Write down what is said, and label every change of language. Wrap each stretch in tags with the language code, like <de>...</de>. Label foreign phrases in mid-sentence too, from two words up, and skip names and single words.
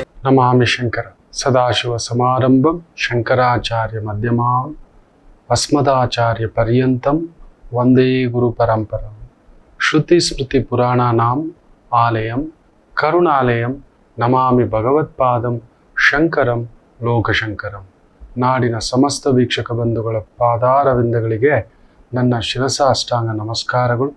<sa>ನಮಾಮಿ ಶಂಕರ ಸದಾಶಿವ ಸಮಾರಂಭಂ ಶಂಕರಾಚಾರ್ಯ ಮಧ್ಯಮಾಂ ಅಸ್ಮದಾಚಾರ್ಯ ಪರ್ಯಂತಂ ವಂದೇ ಗುರು ಪರಂಪರಂ ಶ್ರುತಿ ಸ್ಮೃತಿ ಪುರಾಣಾನಾಂ ಆಲಯಂ ಕರುಣಾಲಯಂ ನಮಾಮಿ ಭಗವತ್ಪಾದಂ ಶಂಕರಂ ಲೋಕಶಂಕರಂ.</sa> <kn>ನಾಡಿನ ಸಮಸ್ತ ವೀಕ್ಷಕ ಬಂಧುಗಳ ಪಾದಾರವಿಂದಗಳಿಗೆ ನನ್ನ ಶಿರಸಾಷ್ಟಾಂಗ ನಮಸ್ಕಾರಗಳು.</kn>